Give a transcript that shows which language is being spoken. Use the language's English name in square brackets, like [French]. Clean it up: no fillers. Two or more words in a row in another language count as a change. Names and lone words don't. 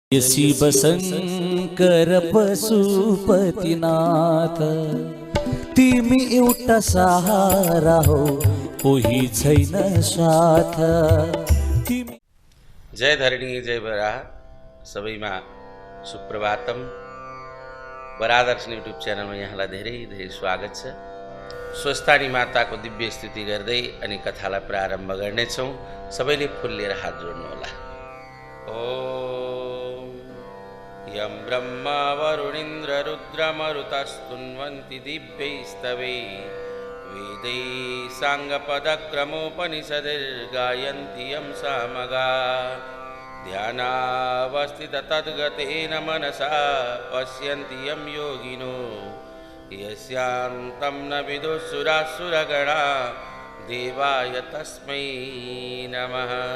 [Nepali] शिव शंकर पशुपतिनाथ, तिमी एउटा सहारा हो, कोही छैन साथ। जय धरणी जय बराह, सबैमा सुप्रभातम। बरादर्शन युट्युब च्यानलमा यहाँलाई धेरै धेरै स्वागत छ। स्वस्थानी माताको दिव्य स्तुति गर्दै अनि कथालाई प्रारम्भ गर्नेछौँ। सबैले फुल लिएर हात जोड्नुहोला। [Sanskrit] ओम यं ब्रह्मा वरुणेन्द्र रुद्रमरुतस्तुन्वन्ति दिव्यैस्तवै वेदै साङ्गपदक्रमोपनिषदिर्गायन्ति यं सामगा ध्यानावस्थिततद्गतेन मनसा पश्यन्ति यं योगिनो यस्यान्तं न विदुःसुरासुरगणा देवाय तस्मै नमः।